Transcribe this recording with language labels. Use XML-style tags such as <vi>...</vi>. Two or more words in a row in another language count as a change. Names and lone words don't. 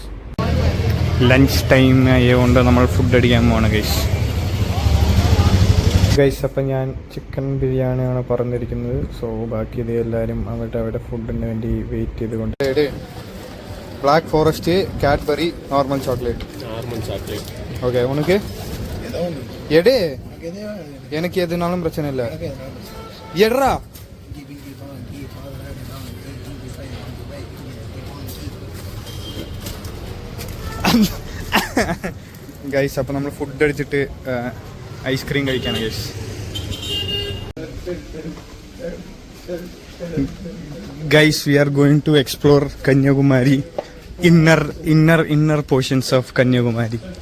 <en>lunch time</en> <ml>ആയതുകൊണ്ട് നമ്മൾ ഫുഡ് അടിക്കാൻ പോവാണ് ഗൈസ്. ഗൈസ് അപ്പം ഞാൻ ചിക്കൻ ബിരിയാണിയാണ് പറഞ്ഞിരിക്കുന്നത്. സോ ബാക്കി ഇത് എല്ലാവരും അവിടെ ഫുഡിന് വേണ്ടി വെയിറ്റ് ചെയ്തുകൊണ്ട്.</ml> <en>Black Forest, Cadbury, normal chocolate.</en> <ta>ஓகே உனக்கு எடு, எனக்கு எதுனாலும் பிரச்சனை இல்லை.</ta> <ml>எட்ரா ഗൈസ് അപ്പം നമ്മൾ ഫുഡ് അടിച്ചിട്ട് ഐസ്ക്രീം കഴിക്കാണ് ഗൈസ്.</ml> <en>Guys we are going to explore Kanyakumari, inner portions of Kanyakumari.</en>